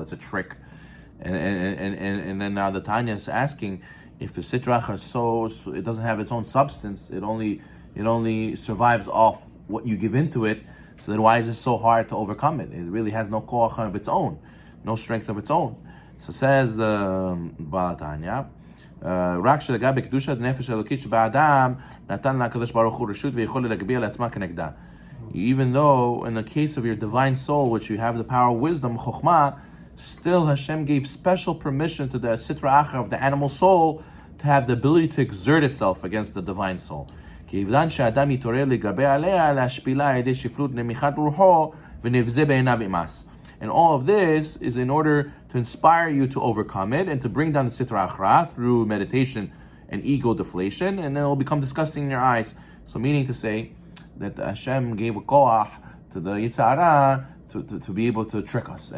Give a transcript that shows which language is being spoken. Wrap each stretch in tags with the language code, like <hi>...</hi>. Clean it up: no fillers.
<en>It's a trick, and then now the Tanya is asking if the Sitra Achra so it doesn't have its own substance. It only survives off what you give into it. So then why is it so hard to overcome it? It really has no koach of its own, no strength of its own.</en> <he>So says the Baal Tanya, רק שלגבי קדושת נפש אלוקית שבאדם נתן לקדוש ברוך הוא רשות ויכול להגביה לעצמה כנגדה.</he> <en>Even though in the case of your divine soul, which you have the power of wisdom, chokhmah, still Hashem gave special permission to the Sitra Achra of the animal soul to have the ability to exert itself against the divine soul.</en> <he>כיוון שהאדם יתעורר לגבי עליה להשפילה על ידי שפלות נמיכת רוחו ונבזה בעיניו אימס.</he> <en>And all of this is in order to inspire you to overcome it and to bring down the Sitra Achra through meditation and ego deflation, and then it will become disgusting in your eyes. So meaning to say that Hashem gave a koach to the Yitzhara to be able to trick us.</en>